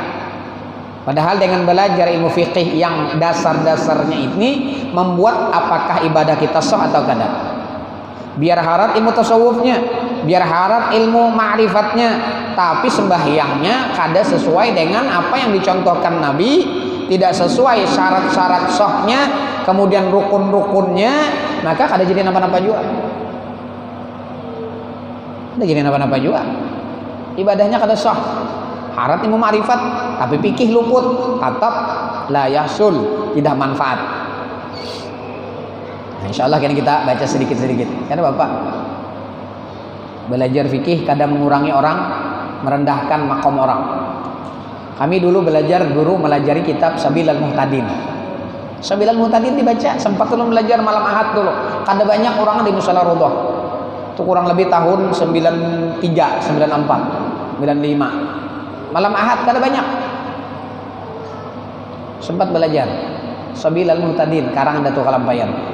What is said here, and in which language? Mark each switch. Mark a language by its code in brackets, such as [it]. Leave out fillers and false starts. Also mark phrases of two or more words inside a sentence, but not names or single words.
[id] Padahal dengan belajar ilmu fikih yang dasar-dasarnya ini membuat apakah ibadah kita sah atau tidak. Biar harap ilmu tasawufnya, biar harap ilmu ma'rifatnya, tapi sembahyangnya kada sesuai dengan apa yang dicontohkan Nabi, tidak sesuai syarat-syarat sahnya, kemudian rukun-rukunnya, [bjn] maka kada jadi napa-napa juga. Kada jadi napa-napa juga. [id] Ibadahnya kada sah. Harap ilmu ma'rifat, tapi fikih luput, tetap [ar] لا يحصل, [id] tidak manfaat. Nah, insya Allah kita baca sedikit-sedikit. Karena Bapak belajar fikih kadang mengurangi orang, merendahkan makom orang. Kami dulu belajar, guru melajari kitab Sabilal Muhtadin. Sabilal Muhtadin dibaca, sempat dulu belajar malam Ahad dulu. [bjn] Kada banyak orang di Musala Rodoh. [id] Itu kurang lebih tahun 93, 94, 95. [bjn] Malam Ahad kada banyak. [id] Sempat belajar Sabilal Muhtadin karangan Datuk Kalampayan.